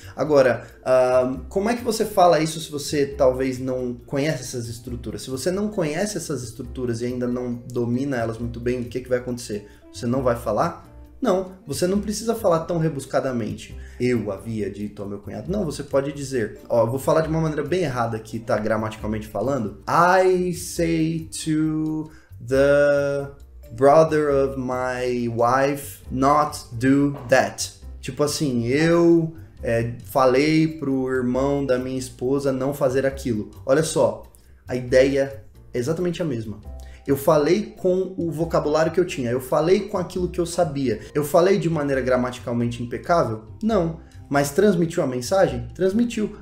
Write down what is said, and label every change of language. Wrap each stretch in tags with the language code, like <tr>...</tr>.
<pt>Agora, como é que você fala isso se você talvez não conhece essas estruturas? Se você não conhece essas estruturas e ainda não domina elas muito bem, o que vai acontecer? Você não vai falar? Não, você não precisa falar tão rebuscadamente. Eu havia dito ao meu cunhado. Não, você pode dizer, eu vou falar de uma maneira bem errada aqui, tá, gramaticalmente falando.</pt> <en>I say to the brother of my wife not do that.</en> <pt>Tipo assim, eu falei pro irmão da minha esposa não fazer aquilo. Olha só, a ideia é exatamente a mesma. Eu falei com o vocabulário que eu tinha, eu falei com aquilo que eu sabia. Eu falei de maneira gramaticalmente impecável? Não. Mas transmitiu a mensagem? Transmitiu.</pt>